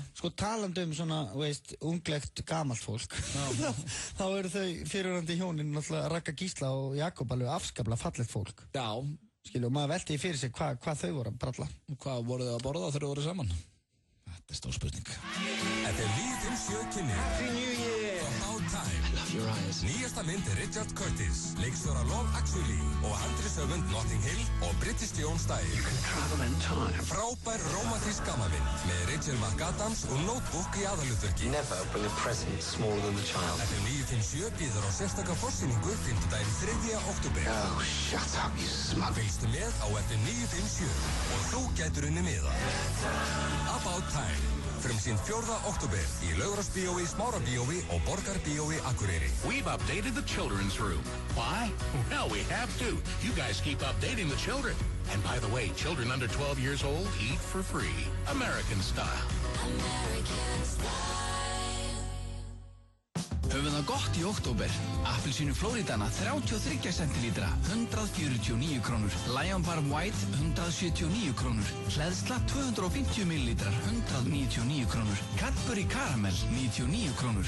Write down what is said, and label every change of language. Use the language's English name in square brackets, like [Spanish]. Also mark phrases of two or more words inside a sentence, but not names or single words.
[Icelandic] Sko talandi svona, unglegt gamalt fólk. Þá eru þau fyrirrandi hjónin náttúrulega Ragga Gísla og Jakob alveg afskaplega fallegt fólk. Já. Skilju, og maður velti fyrir sig hvað þau voru að bralla. Hvað voru þau að borða þegar þau voru saman? Þetta stór spurning. Þetta 957 kynni. [English] Happy New Year! About Time. Love your eyes. [Icelandic] Nýjasta mynd Richard Curtis, leikstjóra Love Actually og handriðshöfund Notting Hill og British Jón Stæl. [English] You can travel in time. [Icelandic] Frábær rómantísk gamanmynd með Rachel McAdams og Notebook í aðalhlutverki. [English] Never bring a present smaller than the child. [Icelandic] Þetta 957 býður á sérstaka forsýningu 5. 3. október. [English] Oh, shut up, you smug. [Icelandic] Fylgstu með á FM 957 og þú gætur unni miða. About Time. Frumsýnd 4. október í Laugarásbíói, Smárabíói og Borgarbíói Akureyri. [English] We've updated the children's room. Why? Well, we have to. You guys keep updating the children. And by the way, children under 12 years old eat for free. American style. American style. [Icelandic] Höfum það gott í október. Appelsínu Floridana 33 centilítra, 149 krónur. Lion Farm White 179 krónur. Hleðsla 250 millilítrar, 199 krónur. Cadbury Caramel 99 krónur.